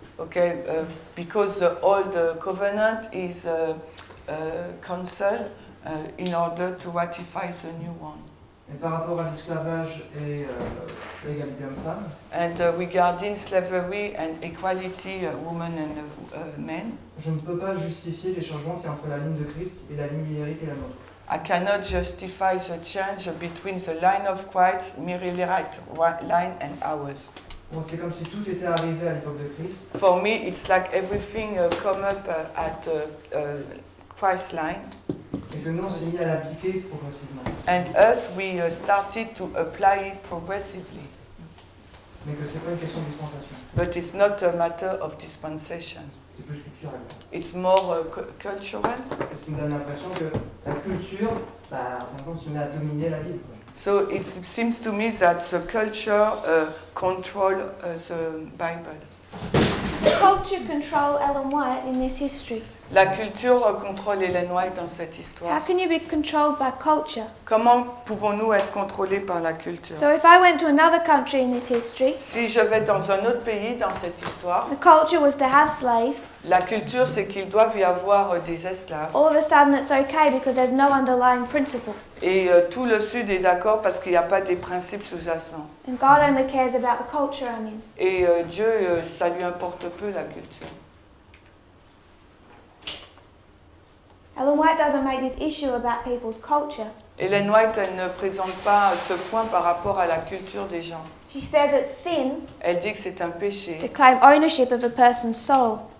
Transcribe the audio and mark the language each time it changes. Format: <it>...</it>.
<en>Okay, because the old covenant is cancelled in order to ratify the new one.</en> <fr>Et par rapport à l'esclavage et l'égalité homme-femme,</fr> <en>And regarding slavery and equality, women and men,</en> <fr>je ne peux pas justifier les changements qui y a entre la ligne de Christ et la ligne milérite et la nôtre.</fr> <en>I cannot justify the change between the line of Christ, Millerite line, and ours.</en> <fr>Bon, c'est comme si tout était arrivé à l'époque de Christ,</fr> <en>For me, it's like everything come up at Christ line,</en> <fr>et que nous on s'est mis à l'appliquer progressivement.</fr> <en>and us we started to apply it progressively.</en> <fr>Mais que c'est pas une question de dispensation,</fr> <en>But it's not a matter of dispensation.</en> <fr>c'est plus culturel.</fr> <en>It's more cultural.</en> <fr>Et ce qui me donne l'impression que la culture, en fin de compte, se met à dominer la Bible.</fr> <en>So it seems to me that the culture control the Bible. The culture control Ellen White in this history.</en> <fr>La culture contrôle Ellen White dans cette</fr> <en>How</en> <fr>histoire.</fr> <en>can you be controlled by culture?</en> <fr>Comment pouvons-nous être contrôlés par la culture?</fr> <en>So if I went to another country in this history,</en> <fr>Si je vais dans un autre pays dans cette histoire,</fr> <en>the culture was to have slaves.</en> <fr>la culture c'est qu'il doit y avoir des esclaves.</fr> <en>All of a sudden it's okay because there's no underlying principle.</en> <fr>Et tout le Sud est d'accord parce qu'il n'y a pas des principes sous-jacents.</fr> <en>And God only cares about the culture I'm in.</en> <fr>Et Dieu, ça lui importe peu la culture.</fr> <en>Ellen White doesn't make this issue about people's culture.</en> <fr>Ellen White, elle ne présente pas ce point par rapport à la culture des gens.</fr> <en>She says it's sin</en> <fr>Elle dit que c'est un péché</fr> <en>to claim ownership of a person's soul.</en>